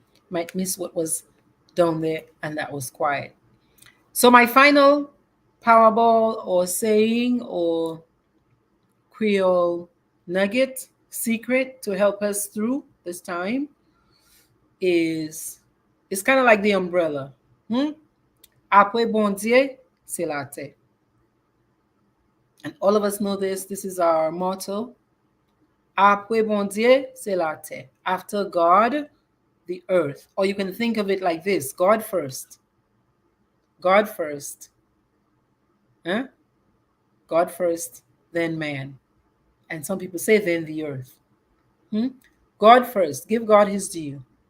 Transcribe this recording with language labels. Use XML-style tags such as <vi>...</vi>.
<en>Might miss what was down there and that was quiet. So my final Powerball or saying or Creole nugget secret to help us through this time is, it's kind of like the umbrella.</en> <fr>Après bon Dieu, c'est la terre.</fr> <en>And all of us know this. This is our motto.</en> <fr>Après bon Dieu, c'est la terre.</fr> <en>After God, the earth. Or you can think of it like this: God first. God first. Huh? God first, then man. And some people say then the earth. God first. Give God his due.</en>